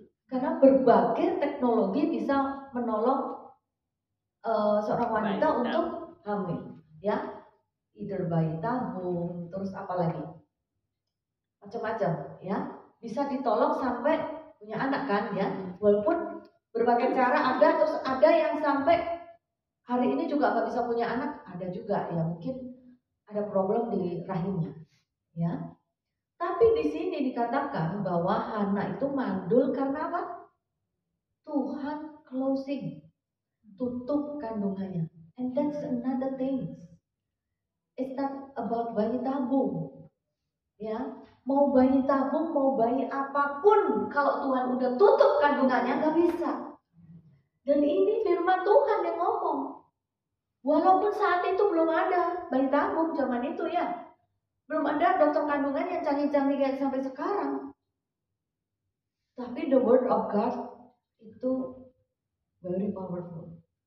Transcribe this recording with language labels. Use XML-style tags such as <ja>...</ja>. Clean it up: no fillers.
<id>Karena berbagai teknologi bisa menolong seorang wanita untuk hamil, ya, either bayi tabung, terus apa lagi, macam-macam, ya, bisa ditolong sampai punya anak kan, ya, walaupun berbagai cara ada, terus ada yang sampai hari ini juga nggak bisa punya anak, ada juga, ya mungkin ada problem di rahimnya, ya. Tapi di sini dikatakan bahwa Hana itu mandul karena apa? Tuhan closing, tutup kandungannya.</id> <en>And that's another thing. It's not about bayi tabung.</en> <id>Ya, mau bayi tabung, mau bayi apapun, kalau Tuhan udah tutup kandungannya nggak bisa. Dan ini firman Tuhan yang ngomong. Walaupun saat itu belum ada bayi tabung zaman itu ya. Belum ada dokter kandungan yang canggih-canggih kayak sampai sekarang.</id> <en>Tapi the word of God itu very powerful.</en>